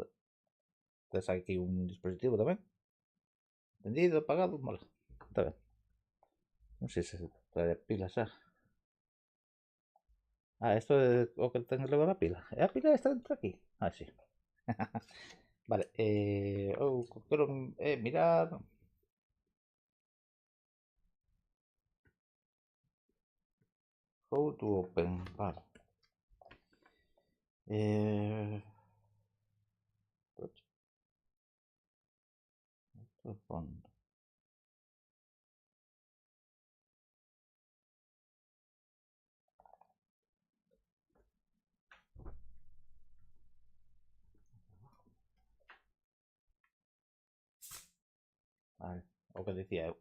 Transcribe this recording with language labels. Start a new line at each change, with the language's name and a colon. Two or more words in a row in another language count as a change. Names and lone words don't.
Galician: Tes aquí un dispositivo tamén. Encendido, apagado, mola. Está ben. Non sei se trae pilas xa. Isto é o que ten que levar a pila. E a pila está dentro aquí. Sí. Vale, eu quero mirar.
English: How to open,
Galician: vale. Fondo. Vale, o que decía eu.